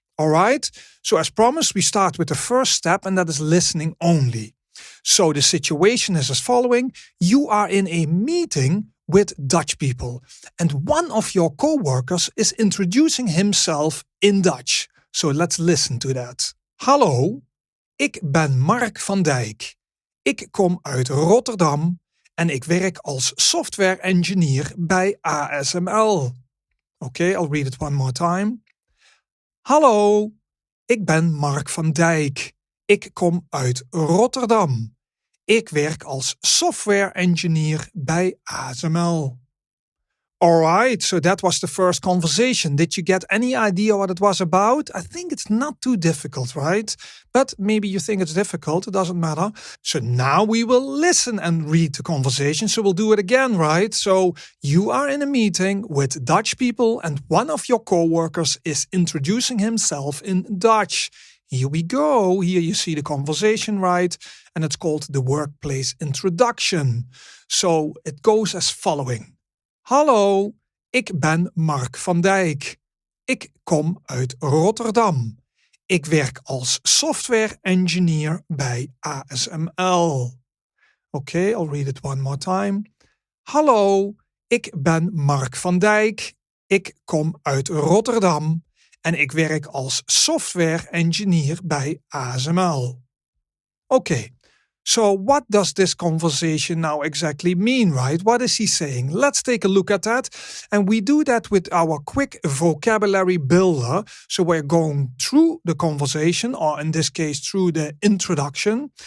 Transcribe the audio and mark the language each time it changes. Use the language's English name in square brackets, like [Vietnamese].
[English] Alright, so as promised, we start with the first step, and that is listening only. So the situation is as following. You are in a meeting with Dutch people, and one of your co-workers is introducing himself in Dutch. So let's listen to that. [Dutch] Hallo, ik ben Mark van Dijk. Ik kom uit Rotterdam en ik werk als software engineer bij ASML. [English] Okay, I'll read it one more time. [Dutch] Hallo, ik ben Mark van Dijk. Ik kom uit Rotterdam. Ik werk als software engineer bij ASML. [English] Alright, so that was the first conversation. Did you get any idea what it was about? I think it's not too difficult, right? But maybe you think it's difficult, it doesn't matter. So now we will listen and read the conversation. So we'll do it again, right? So you are in a meeting with Dutch people and one of your co-workers is introducing himself in Dutch. Here we go. Here you see the conversation, right? And it's called the workplace introduction. So it goes as following. [Dutch] Hallo, ik ben Mark van Dijk. Ik kom uit Rotterdam. Ik werk als software engineer bij ASML. [English] Okay, I'll read it one more time. [Dutch] Hallo, ik ben Mark van Dijk. Ik kom uit Rotterdam en ik werk als software engineer bij ASML. [English] Okay. So what does this conversation now exactly mean, right? What is he saying? Let's take a look at that. And we do that with our quick vocabulary builder. So we're going through the conversation, or in this case, through the introduction.